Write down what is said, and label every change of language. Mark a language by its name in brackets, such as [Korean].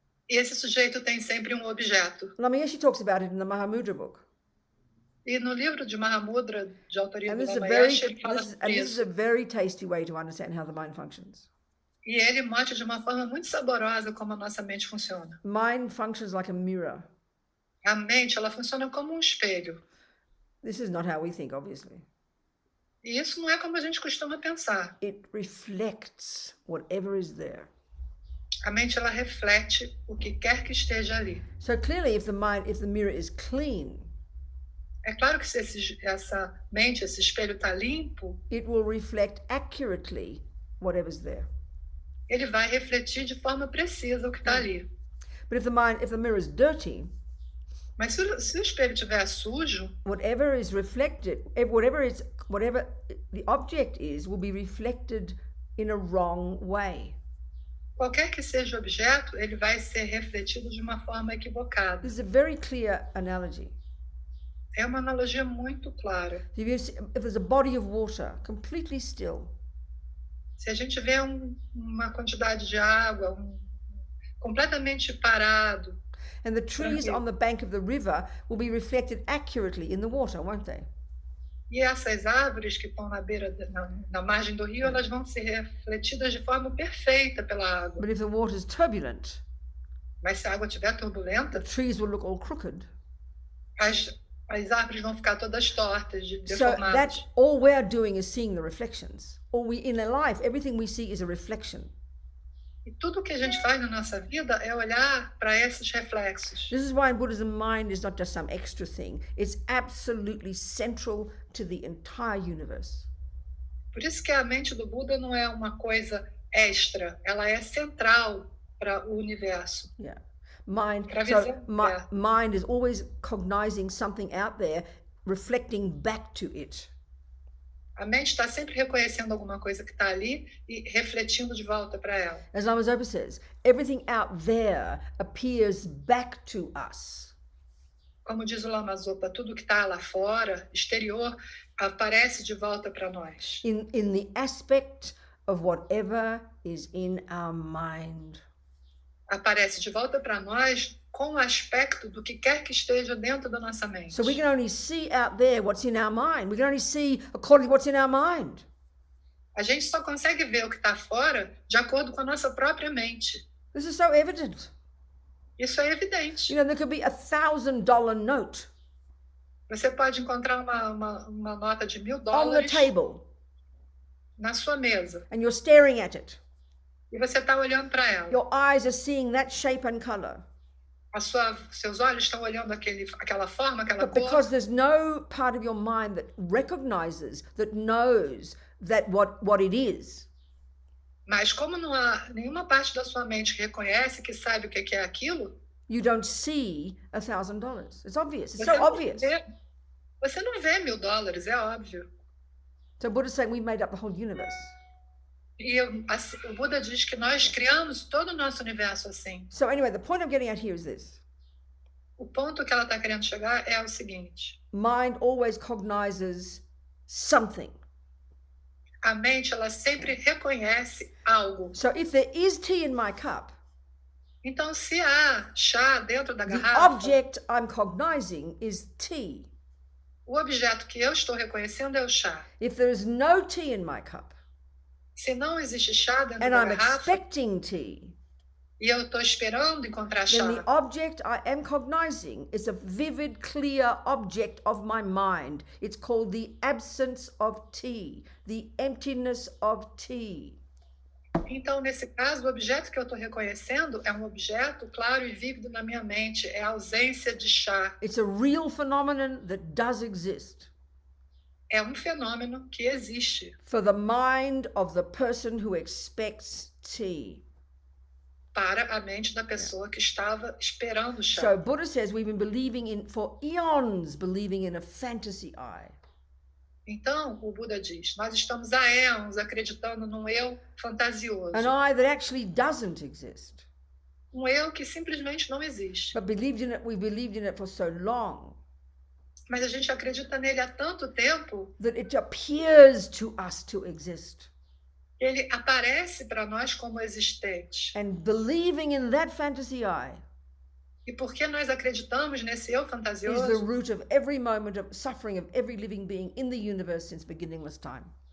[Portuguese] E esse sujeito tem sempre um objeto. [English] Lamia, she talks about it in the Mahamudra book. [Portuguese] E no livro de Mahamudra, de autoria do Lama ele fala sobre [English] this [Portuguese] isso. [English] is a very tasty way to understand how the mind functions. [Portuguese] E ele mostra de uma forma muito saborosa como a nossa mente funciona. [English] Mind functions like a mirror. [Portuguese] A mente, ela funciona como um espelho. [English] This is not how we think, obviously. [Portuguese] E isso não é como a gente costuma pensar. [English] It reflects whatever is there. [Portuguese] A mente, ela reflete o que quer que esteja ali. [English] So clearly, if the mirror is clean, [Portuguese] é claro que se essa mente, esse espelho está limpo, [English] it will reflect accurately whatever's there. [Portuguese] Ele vai refletir de forma precisa o que está ali. [English] But if the mirror is dirty, [Portuguese] mas se o espelho estiver sujo, [English] whatever is reflected, whatever the object is, will be reflected in a wrong way. [Portuguese] Qualquer que seja o objeto, ele vai ser refletido de uma forma equivocada. [English] This is a very clear analogy. [Portuguese] É uma analogia muito clara. [English] If there's a body of water completely still, [Portuguese] se a gente vê uma quantidade de água completamente parado, [English] and the trees on the bank of the river will be reflected accurately in the water, won't they? [Portuguese] E essas árvores que estão na beira, na margem do rio, elas vão ser refletidas de forma perfeita pela água. [English] But if the water is turbulent, [Portuguese] mas se a água estiver turbulenta, [English] the trees will look all crooked. [Portuguese] As árvores vão ficar todas tortas, deformadas. [English] So that's all we're doing is seeing the reflections. In a life, everything we see is a reflection. [Portuguese] E tudo que a gente faz na nossa vida é olhar para esses reflexos. [English] This is why in Buddhism, mind is not just some extra thing. It's absolutely central to the entire universe. [Portuguese] Por isso que a mente do Buda não é uma coisa extra, ela é central para o universo. [English] Yeah. Mind is always cognizing something out there, reflecting back to it. [Portuguese] A mente está sempre reconhecendo alguma coisa que está ali e refletindo de volta para ela. [English] As Lama Zopa says, everything out there appears back to us. [Portuguese] Como diz o Lama Zopa, tudo que está lá fora, exterior, aparece de volta para nós. [English] In the aspect of whatever is in our mind. [Portuguese] Aparece de volta para nós com o aspecto do que quer que esteja dentro da nossa mente. [English] So we can only see out there what's in our mind. We can only see according to what's in our mind. [Portuguese] A gente só consegue ver o que está fora de acordo com a nossa própria mente. [English] This is so evident. [Portuguese] Isso é evidente. [English] You know, there could be $1,000 note [Portuguese] Você pode encontrar uma nota de [English] on the [Portuguese] $1.000 [English] table, [Portuguese] na sua mesa [English] and you're staring at it. [Portuguese] e você está olhando para ela. [English] Your eyes are seeing that shape and color. [Portuguese] Seus olhos estão olhando aquela forma, aquela [English] But [Portuguese] cor. [English] because there's no part of your mind that recognizes, that knows that what it is, [Portuguese] Mas como não há nenhuma parte da sua mente que reconhece, que sabe o que é aquilo, [English] you don't see $1,000. It's obvious. It's [Portuguese] você [English] so [Portuguese] não [English] obvious. [Portuguese] você não vê $1.000, é óbvio. [English] So Buddha's saying we made up the whole universe. [Portuguese] E o Buda diz que nós criamos todo o nosso universo assim. [English] So anyway, the point I'm getting at here is this. [Portuguese] O ponto que ela está querendo chegar é o seguinte. [English] Mind always cognizes something. [Portuguese] A mente, ela sempre reconhece algo. [English] So if there is tea in my cup, [Portuguese] Então, se há chá dentro da [English] the [Portuguese] garrafa, [English] object I'm cognizing is tea. [Portuguese] o objeto que eu estou reconhecendo é o chá. [English] If there is no tea in my cup, [Portuguese] Se não existe chá dentro [English] and [Portuguese] da [English] I'm [Portuguese] garrafa, [English] expecting tea, [Portuguese] e eu estou esperando encontrar chá, [English] then the object I am cognizing is a vivid, clear object of my mind. It's called the absence of tea, the emptiness of tea. [Portuguese] então, nesse caso, o objeto que eu estou reconhecendo é um objeto claro e vívido na minha mente, é a ausência de chá. [English] It's a real phenomenon that does exist [Portuguese] É um fenômeno que existe [English] for the mind of the person who expects tea. [Portuguese] para a mente da pessoa que estava esperando o chá. [English] So Buddha says we've been believing in, for eons, believing in a fantasy I. [Portuguese] Então, o Buda diz, nós estamos há éons acreditando num eu fantasioso. [English] An I that actually doesn't exist. [Portuguese] Um eu que simplesmente não existe. [English] But we believed in it for so long [Portuguese] Mas a gente acredita nele há tanto tempo [English] that it appears to us to exist. [Portuguese] que ele aparece para nós como existente. [English] And believing in that fantasy I [Portuguese] E porque nós acreditamos nesse eu [English] is the [Portuguese] fantasioso, [English] root of every moment of suffering of every living being in the universe since beginningless time.